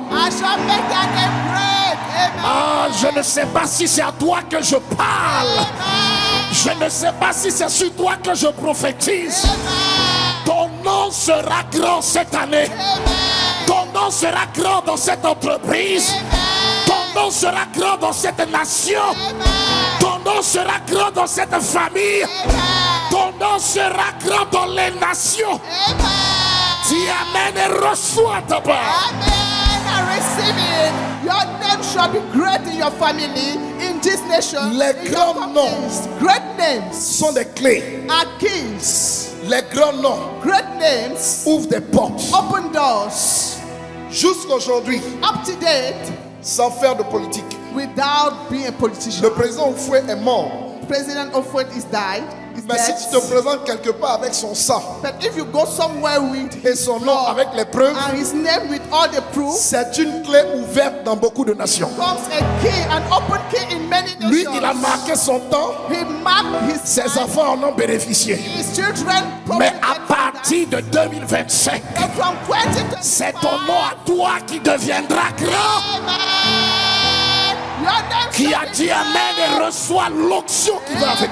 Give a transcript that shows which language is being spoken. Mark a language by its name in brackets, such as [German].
[English] I shall make their name great. Amen. [French] Ah, je ne sais pas si c'est à toi que je parle. Amen. Je ne sais pas si c'est sur toi que je prophétise. Amen. Ton nom sera grand cette année. Amen. Ton nom sera grand dans cette entreprise. Amen. Ton nom sera grand dans cette nation. Amen. Ton nom sera grand dans cette famille. Amen. Ton nom sera grand dans les nations. Amen. Dis Amen et reçois ta part. [English] Amen. I receive it. Your name shall be great in your family, in this nation. [French] Les [English] in your [French] grands [English] companies. Great names [French] Sont des clés. [English] are keys. [French] Les grands noms [English] Great names [French] ouvrent des portes. [English] open doors. [French] Jusqu'aujourd'hui, [English] Up to date, [French] sans faire de politique, [English] without being a politician. [French] le président Oufoué est mort. [English] President Ofoed is died. Is [French] Mais si [English] dead. [French] tu te présentes quelque part avec son sang [English] But if you go somewhere with [French] et [English] his [French] son nom [English] blood [French] avec les preuves, [English] and his name with all the proof, [French] c'est une clé ouverte dans beaucoup de nations. [English] comes a key, an open key in many [French] Lui, [English] nations. [French] il a marqué son temps, [English] He marked his [French] ses [English] time, [French] enfants en ont bénéficié. [English] his children. [French] Mais [English] profited [French] à [English] from that. [French] partir de 2025, [English] And from 2025, [French] c'est ton nom à toi qui deviendra grand. [English] Amen. Your name [French] Qui [English] shall [French] a [English] be [French] dit Amen et [English] great. [French] reçoit l'onction qui va avec.